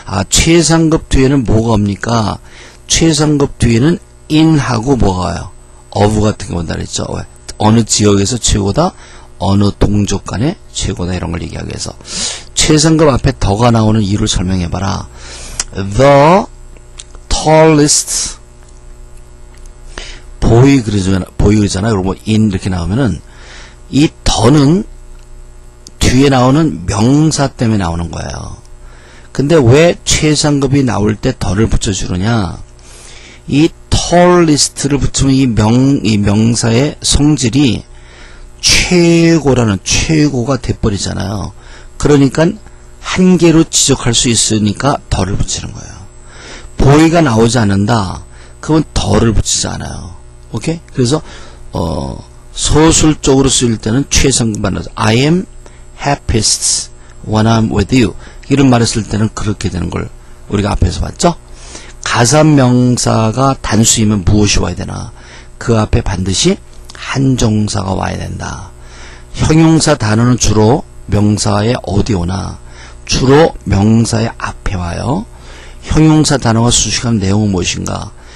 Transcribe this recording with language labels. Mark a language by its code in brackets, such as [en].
[ko] 최상급 뒤에는 뭐가 옵니까? 최상급 뒤에는 in하고 뭐가 와요? of 같은 게 온다 그랬죠. 어느 지역에서 최고다, 어느 동족 간에 최고다, 이런 걸 얘기하기 위해서 최상급 앞에 더가 나오는 이유를 설명해봐라. [en] The tallest boy [ko] 그러잖아요. 그리고 in 이렇게 나오면은 이 더는 뒤에 나오는 명사 때문에 나오는 거예요. 근데 왜 최상급이 나올 때 더를 붙여주느냐? 이 tallest를 붙이면 이 명사의 성질이 최고라는 최고가 돼버리잖아요. 그러니까 한 개로 지적할 수 있으니까 더를 붙이는 거예요. boy가 나오지 않는다. 그건 더를 붙이지 않아요. 오케이? 그래서 소술적으로 쓰일 때는 최상급만 나죠. [en] I am happiest when I'm with you. [ko] 이런 말을 쓸 때는 그렇게 되는 걸 우리가 앞에서 봤죠? 가산명사가 단수이면 무엇이 와야 되나? 그 앞에 반드시 한정사가 와야 된다. 형용사 단어는 주로 명사의 어디 오나? 주로 명사의 앞에 와요. 형용사 단어가 수식한 내용은 무엇인가?